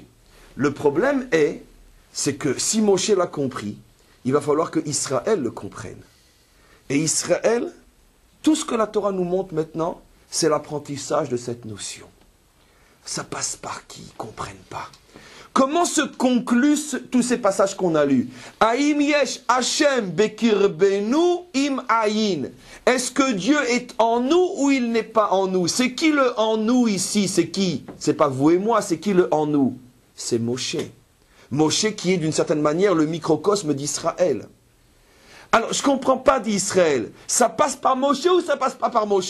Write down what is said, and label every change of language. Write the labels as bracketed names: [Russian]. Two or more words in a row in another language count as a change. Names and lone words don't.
[French] Le problème c'est que si Moshe l'a compris, il va falloir que Israël le comprenne. Et Israël, tout ce que la Torah nous montre maintenant, c'est l'apprentissage de cette notion. Ça passe par qui? Ils ne comprennent pas. Comment se concluent tous ces passages qu'on a lus? [Hebrew] היש ה' בקרבנו אם אין. [French] Est-ce que Dieu est en nous ou il n'est pas en nous? C'est qui le en nous ici? C'est qui? C'est pas vous et moi, c'est qui le en nous? C'est Moshe. Moshe qui est d'une certaine manière le microcosme d'Israël. Alors, je ne comprends pas d'Israël. Ça passe par Moshe ou ça passe pas par Moshe?